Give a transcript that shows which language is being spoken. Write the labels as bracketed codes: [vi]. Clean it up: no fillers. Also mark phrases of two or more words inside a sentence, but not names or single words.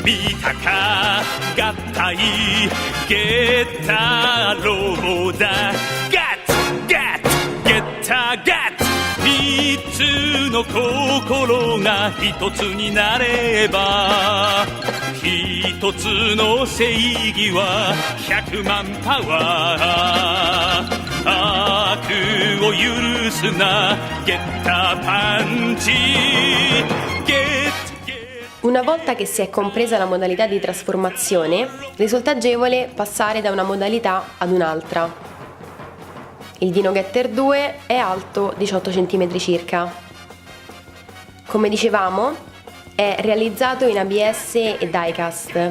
[ja] 見たか合体ゲッターロボだガッツガッツゲッターガッツ三つの心が一つになれば一つの正義は100万パワー悪を許すなゲッターパンチ [it] Una volta che si è compresa la modalità di trasformazione, risulta agevole passare da una modalità ad un'altra. Il Dino Getter 2 è alto 18 cm circa. Come dicevamo, è realizzato in ABS e diecast.